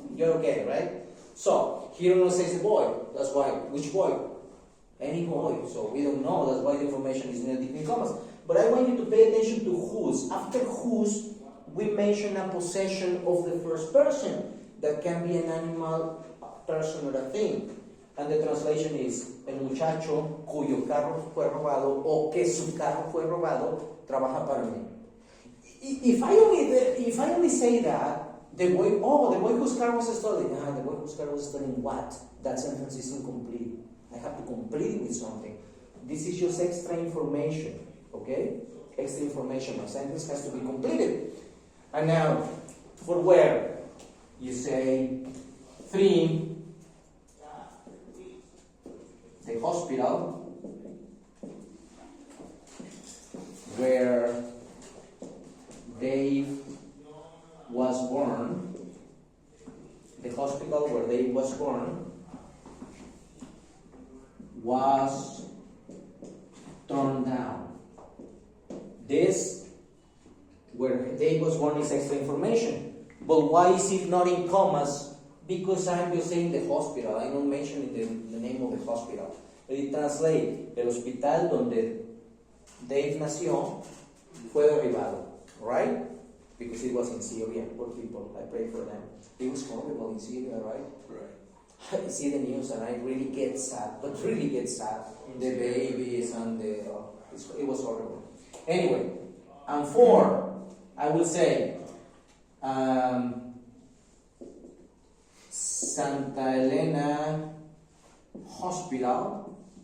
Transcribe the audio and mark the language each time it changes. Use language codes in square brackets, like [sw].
[en] You're okay, right? So, here it says the boy. That's why. Which boy? Any boy. So, we don't know. That's why the information is not between commas. But I want you to pay attention to whose. After whose, we mention a possession of the first person. That can be an animal, a person, or a thing. And the translation is, [es] el muchacho cuyo carro fue robado o que su carro fue robado trabaja para mí. [en] If I only say that, the boy whose car was stolen. The boy whose car was stolen what? That sentence is incomplete. I have to complete it with something. This is just extra information, okay? Extra information. My sentence has to be completed. And now, for where? You say 3, the hospital, where Dave was born. The hospital where Dave was born was torn down. This, where Dave was born, is extra information. But why is it not in commas? Because I'm just saying the hospital. I'm not mentioning the name of the hospital. It translates, [es] el hospital donde Dave nació fue derribado. [en] Right? Because it was in Syria. Poor people. I pray for them. It was horrible in Syria, right? Right. I see the news and I really get sad. But really get sad. The babies and it was horrible. Anyway, and 4, I will say, Santa Elena Hospital.